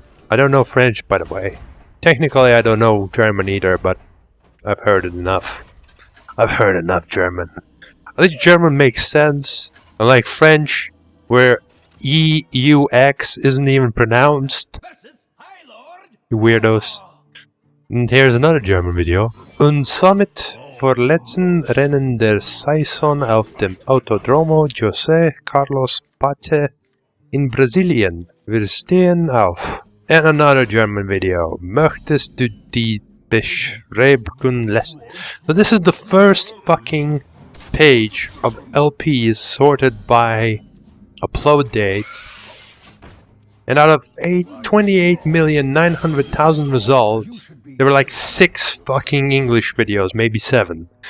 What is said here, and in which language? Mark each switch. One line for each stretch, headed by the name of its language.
English: I don't know French, by the way. Technically, I don't know German either, but I've heard it enough. I've heard enough German. At least German makes sense. Unlike French, where EUX isn't even pronounced. You weirdos. And here's another German video.
German: Und somit vorletzten Rennen der Saison auf dem Autodromo José Carlos Pate in Brasilien. Wir stehen auf.
English: And another German video.
German: Möchtest du die Beschreibungen.
English: So this is the first fucking page of LPs sorted by upload date. And out of 28,900,000 results, there were like 6 fucking English videos, maybe 7.